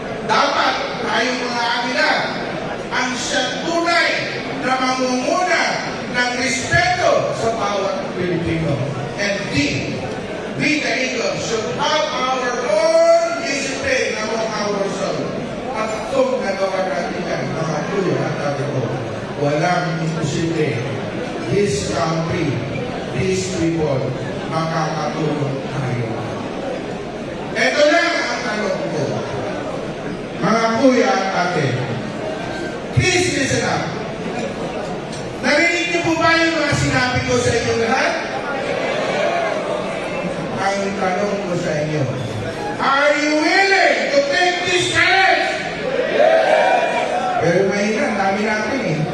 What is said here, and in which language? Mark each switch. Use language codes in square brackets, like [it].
[tl] Dapat tayo mga Agila ang siya tunay na mangunguna ng respeto sa bawat Pilipino. [en] And we the Eagles should have our own discipline among ourselves. [tl] At kung nagawa natin yan, mga kuya at ate ko, walang imposible. [en] This country, these people, [tl] makakatulong tayo. Ito lang ang tanong ko. Mga kuya at ate, [en] please listen up. [tl] Narinig niyo po ba yung mga sinabi ko sa inyo lahat? Ang tanong ko sa inyo, [en] are you willing to take this challenge? [tl] Yes! Pero mahina, ang dami natin eh.